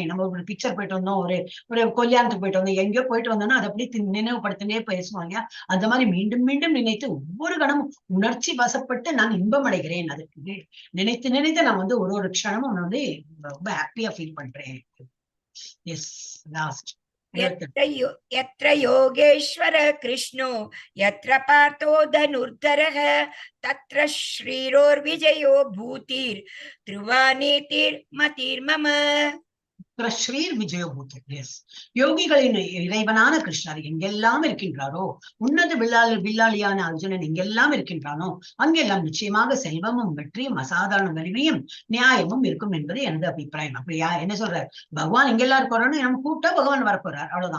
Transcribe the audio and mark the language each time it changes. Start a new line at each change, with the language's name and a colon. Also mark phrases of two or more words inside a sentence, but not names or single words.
Tamil: நம்ம ஒரு பிக்சர் போயிட்டு வந்தோம், ஒரு கல்யாணத்துக்கு போயிட்டு வந்தோம், எங்கேயோ போயிட்டு வந்தோம்னா அதை அப்படி நினைவுபடுத்தினே பேசுவாங்க. அந்த மாதிரி மீண்டும் மீண்டும் நினைத்து ஒவ்வொரு கணமும் உணர்ச்சி வசப்பட்டு நான் இன்பம் அடைகிறேன். அதுக்கு நினைத்து நான் வந்து ஒரு க்ஷணமும் வந்து ரொம்ப
English: happy feel
Tamil: பண்றேன்.
English: Yes, last.
Sanskrit: यत्र योगेश्वर कृष्णो यत्र पार्थो धनुर्धरः तत्र श्रीरोर्विजयो भूतिर्ध्रुवा नीतिर्मतिर्मम. கிருஷ்ணீர் விஜயபூதர்.
Tamil: எஸ், யோகிகளின் இறைவனான கிருஷ்ணர் எங்கெல்லாம் இருக்கின்றாரோ, உன்னத வில்லாளியான அர்ஜுனன் எங்கெல்லாம் இருக்கின்றானோ அங்கெல்லாம் நிச்சயமாக செல்வமும் வெற்றியும் அசாதாரண வலிமையும் நியாயமும் இருக்கும் என்பது எனது அபிப்பிராயம். அப்படியா என்ன சொல்றாரு? பகவான் எங்கெல்லாம் இருக்காரோன்னு நம்ம கூப்பிட்டா பகவான் வரப்போறார், அவ்வளவுதான்.